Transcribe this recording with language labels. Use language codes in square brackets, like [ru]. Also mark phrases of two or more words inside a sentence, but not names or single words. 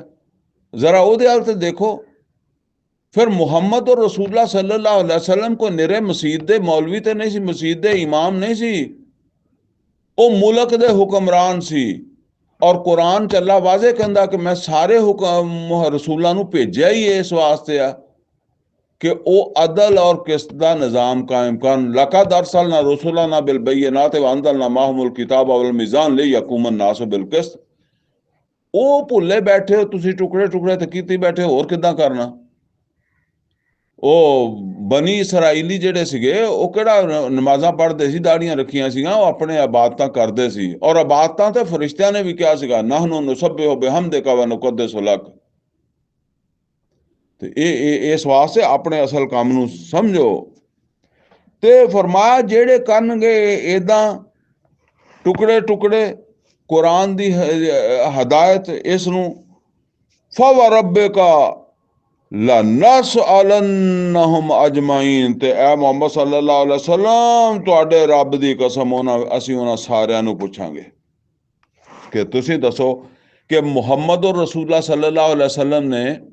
[pa] ਜ਼ਰਾ ਉਹਦੇ ਹਾਲ ਤੇ ਦੇਖੋ। ਫਿਰ ਮੁਹੰਮਦ ਔਰ ਰਸੂਲullah [ar] صلى الله عليه وسلم [pa] ਕੋਈ ਨਿਰੇ ਮਸੀਤ ਦੇ ਮੌਲਵੀ ਤੇ ਨਹੀਂ ਸੀ, ਮਸੀਤ ਦੇ ਇਮਾਮ ਨਹੀਂ ਸੀ, ਉਹ ਮੁਲਕ ਦੇ ਹੁਕਮਰਾਨ ਸੀ। ਔਰ ਕੁਰਾਨ 'ਚ ਅੱਲਾ ਵਾਜ਼ੇ ਕਹਿੰਦਾ ਕਿ ਮੈਂ ਸਾਰੇ ਰਸੂਲਾਂ ਨੂੰ ਭੇਜਿਆ ਹੀ ਇਸ ਵਾਸਤੇ ਆ ਕਿ ਉਹ ਅਦਲ ਔਰ ਕਿਸਤ ਦਾ ਨਿਜ਼ਾਮ ਕਾਇਮ ਕਰਨ। [ar] لقد أرسلنا رسلنا بالبينات وأنزلنا معهم الكتاب والميزان ليقوم الناس بالقسط. [pa] ਉਹ ਭੁੱਲੇ ਬੈਠੇ ਹੋ ਤੁਸੀਂ, ਟੁਕੜੇ ਟੁਕੜੇ ਤੇ ਕੀਤੀ ਬੈਠੇ, ਹੋਰ ਕਿੱਦਾਂ ਕਰਨਾ। ਉਹ ਬਨੀ ਇਸਰਾਈਲੀ ਜਿਹੜੇ ਸੀਗੇ ਉਹ ਕਿਹੜਾ ਨਮਾਜ਼ਾਂ ਪੜ੍ਹਦੇ ਸੀ, ਦਾੜੀਆਂ ਰੱਖੀਆਂ ਸੀਗੀਆਂ, ਉਹ ਆਪਣੇ ਇਬਾਦਤਾਂ ਕਰਦੇ ਸੀ। ਔਰ ਇਬਾਦਤਾਂ ਤੇ ਫਰਿਸ਼ਤਿਆਂ ਨੇ ਵੀ ਕਿਹਾ ਸੀਗਾ [ar] نحن نسبح بحمدك ونقدس لك. [pa] ਤੇ ਇਹ ਇਸ ਵਾਸਤੇ ਆਪਣੇ ਅਸਲ ਕੰਮ ਨੂੰ ਸਮਝੋ। ਤੇ ਫਰਮਾਇਆ ਜਿਹੜੇ ਕਰਨਗੇ ਇਦਾਂ ਟੁਕੜੇ ਟੁਕੜੇ ਕੁਰਾਨ ਦੀ ਹਦਾਇਤ, ਇਸ ਨੂੰ [ar] فوربك لنسألنهم أجمعين, [pa] ਤੇ ਐ ਮੁਹੰਮਦ [ar] صلى الله عليه وسلم [pa] ਤੁਹਾਡੇ ਰੱਬ ਦੀ ਕਸਮ ਅਸੀਂ ਉਹਨਾਂ ਸਾਰਿਆਂ ਨੂੰ ਪੁੱਛਾਂਗੇ ਕਿ ਤੁਸੀਂ ਦੱਸੋ ਕਿ ਮੁਹੰਮਦ ਰਸੂਲullah [ar] صلى الله عليه وسلم [pa] ਨੇ